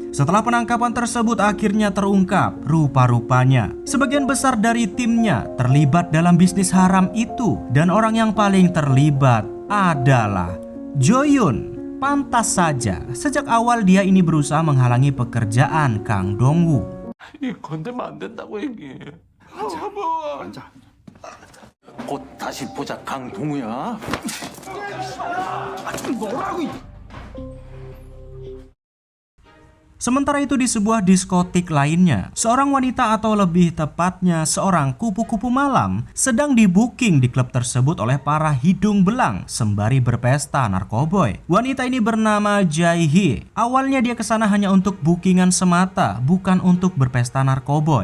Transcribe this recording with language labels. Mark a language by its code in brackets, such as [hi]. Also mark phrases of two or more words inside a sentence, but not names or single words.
[id] Setelah penangkapan tersebut akhirnya terungkap, rupa-rupanya sebagian besar dari timnya terlibat dalam bisnis haram itu. Dan orang yang paling terlibat adalah Jo-yun. Pantas saja, sejak awal dia ini berusaha menghalangi pekerjaan Kang Dong-woo. [ko] 이 건들면 안 된다고 얘기해. 잡아. 앉아. 곧 다시 보자 강동우야. 뭐라고? [id] Sementara itu di sebuah diskotik lainnya, seorang wanita atau lebih tepatnya seorang kupu-kupu malam sedang di-booking di klub tersebut oleh para hidung belang sembari berpesta narkoboy. Wanita ini bernama Jae-hee. Awalnya dia kesana hanya untuk bookingan semata, bukan untuk berpesta narkoboy.